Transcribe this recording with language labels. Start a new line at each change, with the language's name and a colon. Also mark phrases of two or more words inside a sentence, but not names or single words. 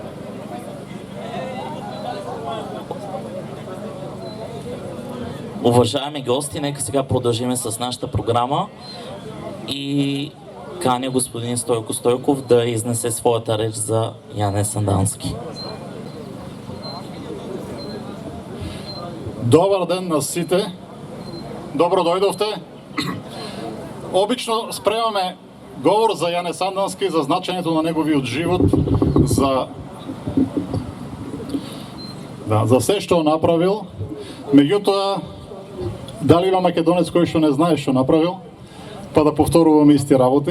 Bulgarian: Уважаеми гости, нека сега продължим с нашата програма и каня господин Стойко Стойков да изнесе своята реч за Яне Сандански. Добър ден
Macedonian: на сите! Добро дойдовте! Обично спремаме говор за Яне Сандански, за значението на неговиот живот, за все што направил. Меѓутоа, дали има македонец кој што не знае што направил, па да повторуваме исти работи.